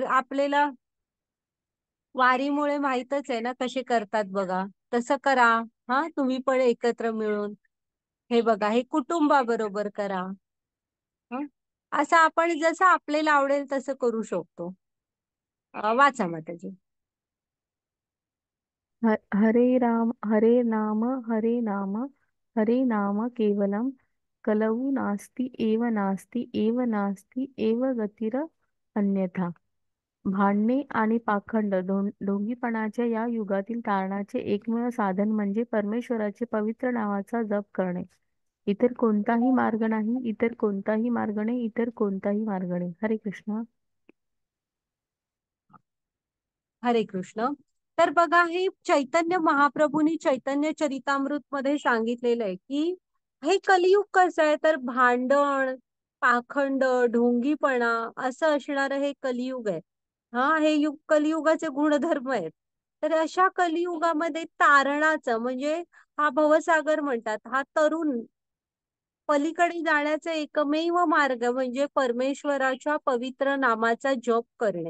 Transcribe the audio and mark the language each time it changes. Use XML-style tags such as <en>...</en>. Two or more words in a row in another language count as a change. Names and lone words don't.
<mr>आपल्याला वारीमुळे माहीतच आहे ना कसे करतात बघा. तसं करा. हा, तुम्ही पण एकत्र मिळून. हे बघा, हे कुटुंबाबरोबर करा. हं? असं आपण जसं आपल्याला आवडेल तसं करू शकतो. वाचा माताजी.</mr> <sa>हरे नाम हरे नाम केवलम कलऊ नास्ति एव नास्ति एव गतिर अन्यथा.</sa> <mr>भांडणे आणि पाखंड ढोंगीपणाच्या या युगातील तारणाचे एकमेव साधन म्हणजे परमेश्वराचे पवित्र नावाचा जप करणे. इतर कोणताही मार्ग नाही, इतर कोणताही मार्ग नाही, इतर कोणताही मार्ग नाही. हरे कृष्ण. हरे कृष्ण. तर बघा, हे चैतन्य महाप्रभूंनी चैतन्य चरितामृत मध्ये सांगितलेलं आहे की हे कलियुग कसं आहे, तर भांडण, पाखंड, ढोंगीपणा असं असणारं हे कलियुग आहे. हा, हे युग कलियुगाचे गुणधर्म आहेत. तर अशा कलियुगामध्ये तारणाचं म्हणजे हा भवसागर म्हणतात, हा तरुण पलीकडे जाण्याचा एकमेव मार्ग म्हणजे परमेश्वराच्या पवित्र नामाचा जप करणे.</mr>